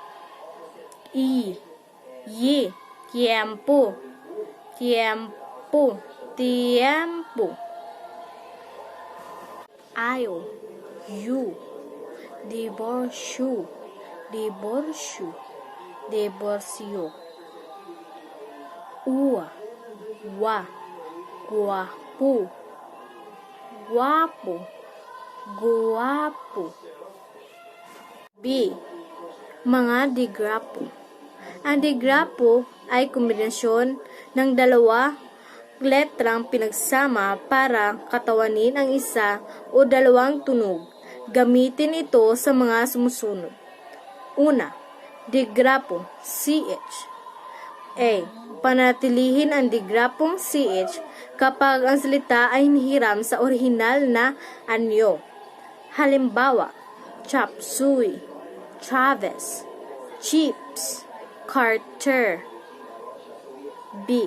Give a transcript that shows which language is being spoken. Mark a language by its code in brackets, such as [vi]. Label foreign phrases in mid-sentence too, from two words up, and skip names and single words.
[es] yi, tiempo, tiempo, tiempo, ayo, yu, divorcio, divorcio, divorcio, ua, wa, guapo, guapo, guapo. [tl] B. Mga digrapo. Ang digrapo ay kombinasyon ng dalawa letrang pinagsama para katawanin ang isa o dalawang tunog. Gamitin ito sa mga sumusunod. Una, digrapo, CH. A. Panatilihin ang digrapong CH kapag ang salita ay hinihiram sa orihinal na anyo. Halimbawa, [en] chop suey, [tl] Travis, chips, Carter. B.